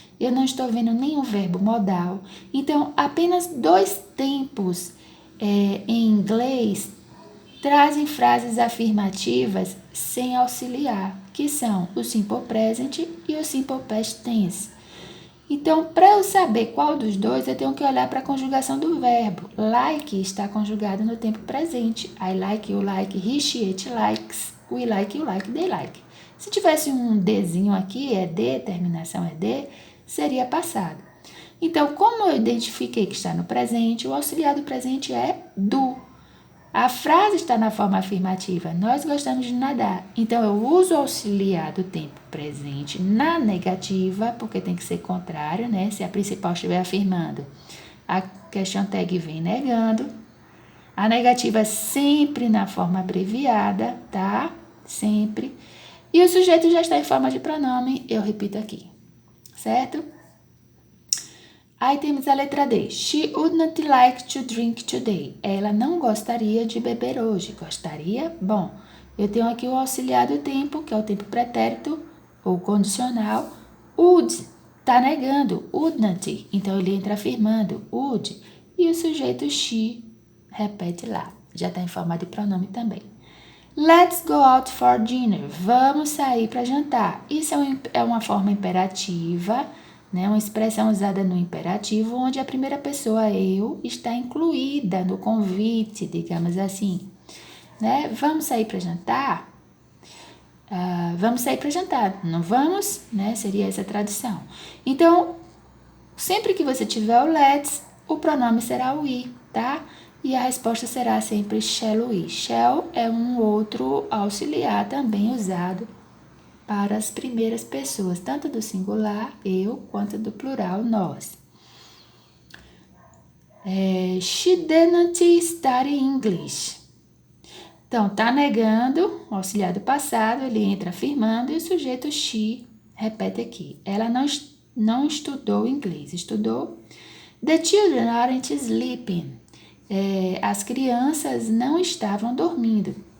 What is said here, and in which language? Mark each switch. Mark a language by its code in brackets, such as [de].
[pt] Eu não estou vendo nenhum verbo modal. Então, apenas dois tempos em inglês trazem frases afirmativas sem auxiliar, que são o simple present e o simple past tense. Então, para eu saber qual dos dois, eu tenho que olhar para a conjugação do verbo. Like está conjugado no tempo presente. [en] I like, you like, he, she, it likes. We like, you like, they like. [pt] Se tivesse um Dzinho aqui, é D, terminação é D, seria passado. Então, como eu identifiquei que está no presente, o auxiliar do presente é do. A frase está na forma afirmativa. Nós gostamos de nadar. Então, eu uso o auxiliar do tempo presente na negativa, porque tem que ser contrário, né? Se a principal estiver afirmando, a question tag vem negando. A negativa é sempre na forma abreviada, tá? Sempre. E o sujeito já está em forma de pronome, eu repito aqui, certo? Aí temos a letra D. [en] She would not like to drink today. [pt] Ela não gostaria de beber hoje. Gostaria? Bom, eu tenho aqui o auxiliar do tempo, que é o tempo pretérito ou condicional. Would está negando. Would not. Então, ele entra afirmando. Would. E o sujeito she repete lá. Já está em forma de pronome também. [en] Let's go out for dinner. [pt] Vamos sair para jantar. Isso é uma forma imperativa, né? Uma expressão usada no imperativo, onde a primeira pessoa, eu, está incluída no convite, digamos assim. Né? Vamos sair para jantar? Vamos sair para jantar. Não vamos? Né? Seria essa a tradução. Então, sempre que você tiver o let's, o pronome será we, tá? E a resposta será sempre [en] shall we. [pt] Shall é um outro auxiliar também usado para as primeiras pessoas, tanto do singular, eu, quanto do plural, nós. [en] She didn't study English. [pt] Então, tá negando, o auxiliar do passado, ele entra afirmando e o sujeito she repete aqui. Ela não estudou inglês, estudou. [en] The children aren't sleeping. [pt] As crianças não estavam dormindo.